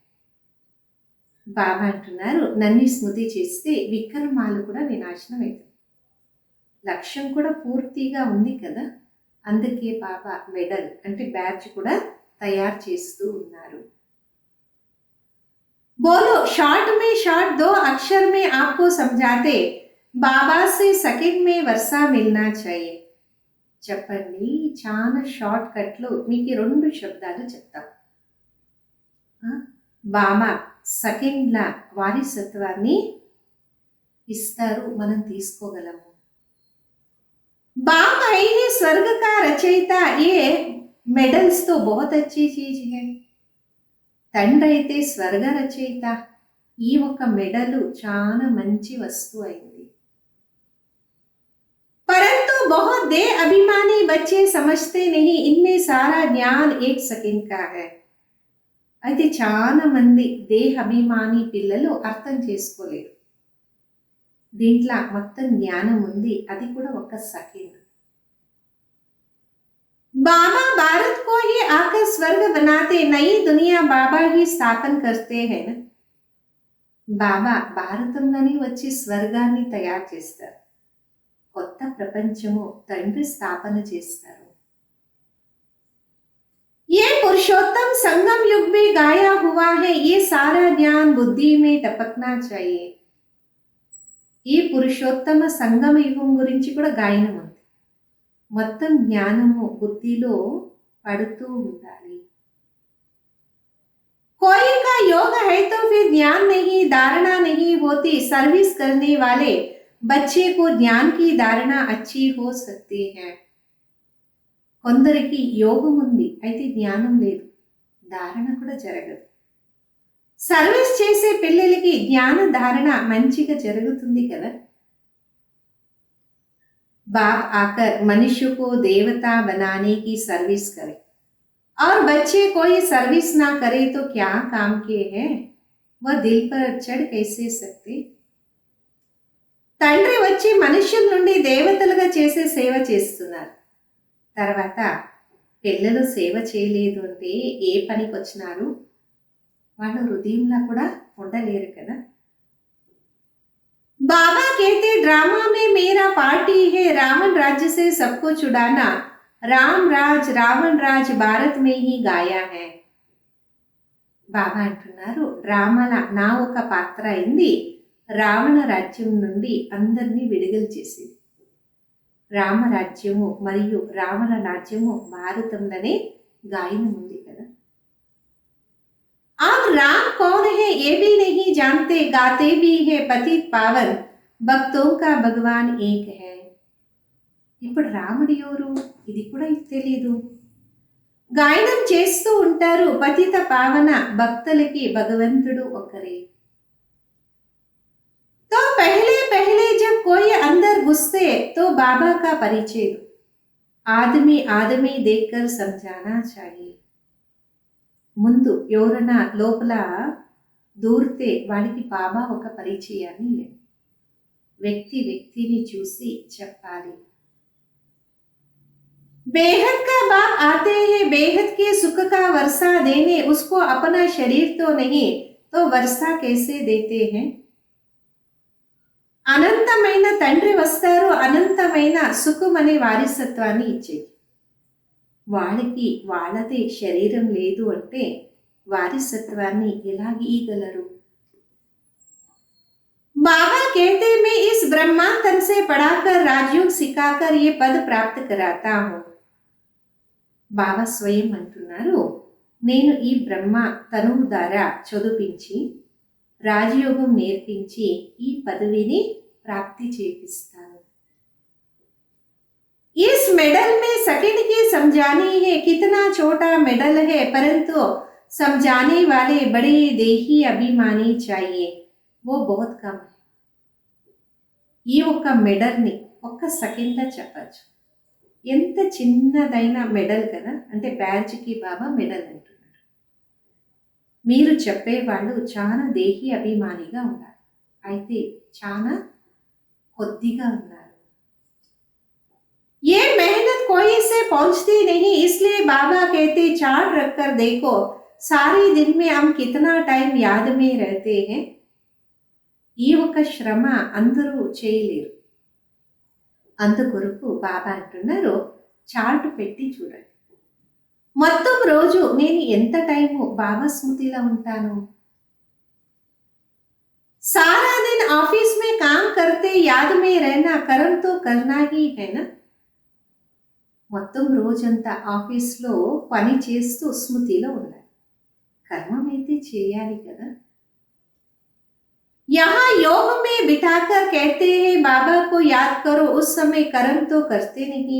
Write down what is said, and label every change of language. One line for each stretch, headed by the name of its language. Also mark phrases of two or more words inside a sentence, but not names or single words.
Telugu: బాబా అంటున్నారు, నన్ను స్మృతి చేస్తే వికర్మాలు కూడా వినాశనం అవుతాయి. లక్ష్యం కూడా పూర్తిగా ఉంది కదా. అందుకే బాబా మెడల్ అంటే బ్యాడ్జ్ కూడా తయారు చేస్తూ ఉన్నారు.
Hindi: बोलो शॉर्ट में शॉर्ट 2 अक्षर में आपको समझाते, बाबा से सेकंड में वर्षा मिलना चाहिए.
Telugu: చెప్పండి, చాలా షార్ట్ కట్లు మీకు 2 శబ్దాలు చెప్తాం. బాబా సెకండ్ల వారసత్వాన్ని ఇస్తారు, మనం తీసుకోగలము.
Hindi: बाप है ही स्वर्ग का रचयिता, ये मेडल्स तो बहुत अच्छी चीज है.
Telugu: తండ్రి అయితే స్వర్గ రచయిత, ఈ ఒక మెడలు చాలా మంచి వస్తువు అయింది.
Hindi: परंतु बहुत दे अभिमानी बच्चे समझते नहीं, इनमें सारा ज्ञान 1 सेकंड का है.
Telugu: అయితే చాలా మంది దేహాభిమాని పిల్లలు అర్థం చేసుకోలేరు. దీంట్లో మొత్తం జ్ఞానం ఉంది, అది కూడా 1 సెకండ్.
Hindi: बाबा भारत को ही आकर स्वर्ग बनाते, नई दुनिया बाबा ही स्थापन करते हैं ना.
Telugu: బాబా భారతంలోనే వచ్చి స్వర్గాన్ని తయారు చేస్తారు, కొత్త ప్రపంచము తండ్రి స్థాపన చేస్తారు.
Hindi: ఏ संगम युग में गाया हुआ है, ये सारा ज्ञान बुद्धि में टपकना चाहिए.
Telugu: ఈ పురుషోత్తమ సంగమ యుగం గురించి కూడా గాయనం ఉంది. మొత్తం జ్ఞానము బుద్ధిలో పడుతూ ఉండాలి.
Hindi: कोई का योग है तो फिर ज्ञान नहीं, धारणा नहीं होती. सर्विस करने वाले बच्चे को ज्ञान की धारणा अच्छी हो सकती है.
Telugu: కొందరికి యోగం ఉంది, అయితే జ్ఞానం లేదు, ధారణ కూడా జరగదు. సర్వీస్ చేసే పిల్లలకి జ్ఞాన ధారణ మంచిగా జరుగుతుంది కదా.
Hindi: बाप आकर मनुष्य को देवता बनाने की सर्विस करे और बच्चे कोई सर्विस ना करे तो क्या काम के हैं, वह दिल पर चढ़ कैसे सकते.
Telugu: తండ్రి వచ్చి మనుష్యుల నుండి దేవతలుగా చేసే సేవ చేస్తున్నారు. తర్వాత పిల్లలు సేవ చేయలేదు అంటే ఏ పనికి వచ్చినారు, వాళ్ళు హృదయంలో కూడా ఉండలేరు కదా.
Hindi: बाबा कहते ड्रामा में मेरा पार्टी है, रावण राज्य से सबको छुड़ाना. राम राज रावण राज భారత్ में ही गाया है.
Telugu: బాబా అంటున్నారు డ్రామాల నా ఒక పాత్ర అయింది, రావణ రాజ్యం నుండి అందరినీ విడుదల చేసింది. రామరాజ్యము మరియు రావణ రాజ్యము భారతంలోనే గాయనం ఉంది కదా.
Hindi: आप राम कौन है ये भी नहीं जानते, गाते भी है पतित पावन, భక్తోं का भगवान एक है.
Telugu: ఇప్పుడు రాముడు ఎవరు ఇది కూడా తెలియదు. గాయనం చేస్తూ ఉంటారు పతిత పావన, భక్తులకి భగవంతుడు ఒకరే.
Hindi: तो पहले पहले जब कोई अंदर घुसते तो बाबा का परिचय आदमी आदमी देखकर समझाना चाहिए.
Telugu: ముందు ఎవరైనా లోపల దూరితే వాడికి బాబా ఒక పరిచయాన్ని వ్యక్తి వ్యక్తిని చూసి చెప్పాలి.
Hindi: बेहद का बाप आते हैं, बेहद के सुख का वर्षा देने, उसको अपना शरीर तो नहीं तो वर्षा कैसे देते हैं.
Telugu: అనంతమైన తండ్రి వస్తారు, అనంతమైన సుఖం అనే వారసత్వాన్ని ఇచ్చేది. వాళ్ళకి వాళ్ళదే శరీరం లేదు అంటే వారసత్వాన్ని ఎలా ఇవ్వగలరు.
Hindi: बाबा कहते मैं इस ब्रह्मा तन से पढ़ाकर राजयोग सिखाकर ये पद प्राप्त कराता हूँ.
Telugu: బాబా స్వయం అంటున్నారు నేను ఈ బ్రహ్మ తనువు ద్వారా చదువుపించి రాజయోగం నేర్పించి ఈ పదవిని ప్రాప్తి చేపిస్తాను.
Hindi: इस मेडल में सेकंड की समझानी है, कितना छोटा मेडल है परंतु समझाने वाले बड़े देही अभिमानी चाहिए, वो बहुत कम है.
Telugu: ఈ ఒక్క మెడల్ని ఒక్క సెకండ్లో చెప్పచ్చు. ఎంత చిన్నదైన మెడల్ కదా, అంటే బ్యాడ్జ్కి బాబా మెడల్ అంటున్నారు. మీరు చెప్పేవాళ్ళు చాలా దేహి అభిమానిగా ఉన్నారు, అయితే చాలా కొద్దిగా ఉన్నారు.
Hindi: ये मेहनत कोई से पहुंचती नहीं, इसलिए बाबा कहते चार्ट रखकर देखो सारे दिन में हम कितना टाइम याद में रहते हैं.
Telugu: ఈ ఒక శ్రమ అందరూ చేయలేరు, అందుకొరకు బాబా అంటున్నారు చార్ట్ పెట్టి చూడండి, మొత్తం రోజు నేను ఎంత టైము బాబా స్మృతిలో ఉంటాను.
Hindi: सारा दिन ऑफिस में काम करते याद में रहना, कर्म तो करना ही है ना.
Telugu: మొత్తం రోజంతా ఆఫీస్లో పని చేస్తూ స్మృతిలో ఉండాలి, కర్మం అయితే చేయాలి కదా.
Hindi: यहाँ योग में बिठाकर कहते हैं बाबा को याद करो, उस समय कर्म तो करते नहीं.